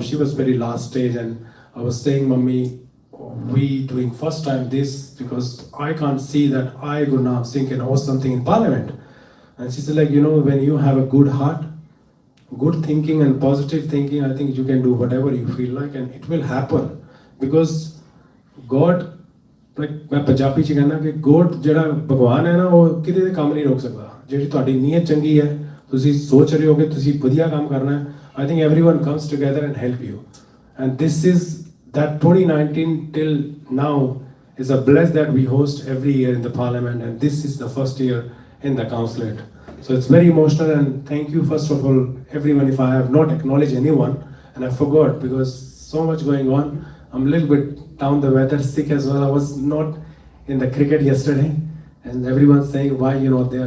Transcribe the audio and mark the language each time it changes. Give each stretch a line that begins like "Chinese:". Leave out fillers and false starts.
English: She was very last stage, and I was saying, Mummy, we doing first time this, because I can't see that I, Guru Nanak Singh, can host something in Parliament. And she said, like, you know, when you have a good heart, good thinking and positive thinking, I think you can do whatever you feel like, and it will happen. Because God, like
Punjabi: मैं पंजाबी च कहना कि God ਜਿਹੜਾ ਭਗਵਾਨ ਹੈ ਨਾ, ਉਹ ਕਿਤੇ ਦੇ ਕੰਮ ਨਹੀਂ ਰੋਕ ਸਕਦਾ। ਜਿਹੜੀ ਤੁਹਾਡੀ ਨੀਅਤ ਚੰਗੀ ਹੈ, ਤੁਸੀਂ ਸੋਚ ਰਹੇ ਹੋ ਕਿ ਤੁਸੀਂ ਵਧੀਆ ਕੰਮ ਕਰਨਾ ਹੈ,
English: I think everyone comes together and help you. And this is that 2019 till now is a bless that we host every year in the Parliament, and this is the first year in the Councilate. So it's very emotional, and thank you first of all everyone. If I have not acknowledged anyone and I forgot, because so much going on, I'm a little bit down the weather, sick as well. I was not in the cricket yesterday, and everyone's saying why you're not there.